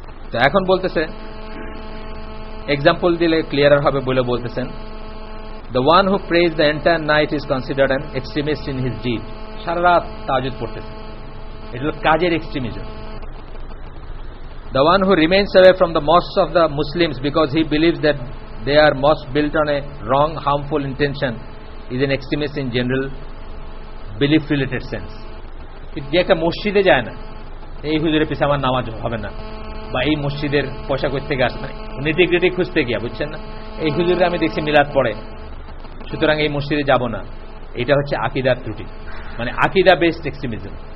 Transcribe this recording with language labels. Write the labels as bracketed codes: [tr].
[bn] তো এখন বলতেছে, এক্সাম্পল দিলে ক্লিয়ার হবে বলে বলতেছেন, [en] the one who prays the entire night is considered an extremist in his deed. [bn] সারা রাত তাহাজ্জুদ পড়তেছে, এটা হলো কাজের extremism. [en] The one who remains away from the mosques of the Muslims because he believes that they are mosques built on a wrong, harmful intention is an extremist in general belief related sense. [bn] যে একটা মসজিদে যায় না, এই হুজুরের পিছনে আমার নামাজ হবে না, বা এই মসজিদের পয়সা করতে গিয়ে আসবে, নিটিগ্রিটি খুঁজতে গিয়া, বুঝছেন না, এই হুজুরে আমি দেখছি মিলাদ পড়ে, সুতরাং এই মসজিদে যাব না, এটা হচ্ছে আকীদার ত্রুটি, মানে আকীদা বেসড এক্সট্রিমিজম।